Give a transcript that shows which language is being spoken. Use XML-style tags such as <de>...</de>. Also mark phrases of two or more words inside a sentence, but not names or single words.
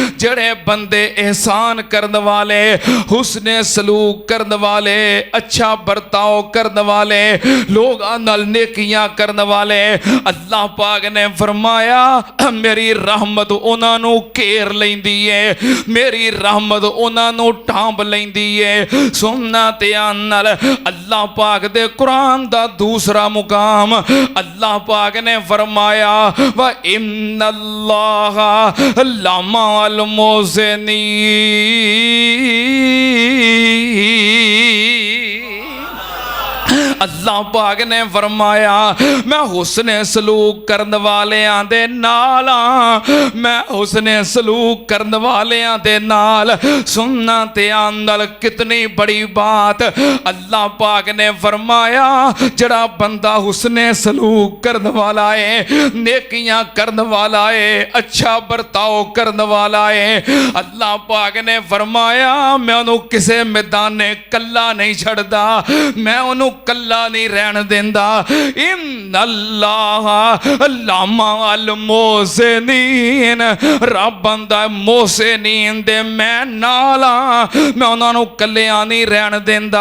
<pa>جڑے بندے احسان کرنے والے، حسن سلوک کرنے والے، اچھا برتاؤ کرنے والے، لوگ نال نیکیاں کرنے والے، اللہ پاک نے فرمایا میری رحمت انہاں نوں گھیر لیندی ہے، میری رحمت انہاں نوں ڈھانب لیندی ہے. سننا دھیان نال. اللہ پاک دے قرآن دا دوسرا مقام اللہ پاک نے فرمایا</pa> <ar>وإن الله لمع المحسنين.</ar> <pa>اللہ پاک نے فرمایا میں حسن سلوک کرنے والیاں دے نال ہاں، میں حسن سلوک کرنے والیاں دے نال. سننا دھیان نال,</pa> <ur>کتنی بڑی بات.</ur> <pa>اللہ پاک نے فرمایا جڑا بندہ حسن سلوک کرنے والا ہے، نیکیاں کرنے والا ہے، اچھا برتاؤ کرنے والا ہے، اللہ پاک نے فرمایا میں انہوں نے کسی میدانے کلا نہیں چھڈدا، میں انہوں نے کلا نہیں رہن دیندا.</pa> <ar>إن الله لمع المحسنين.</ar> <pa>رب بندہ محسنین دے میں نال ہاں، میں انہوں نے کلیاں نہیں رہن دیندا.</pa>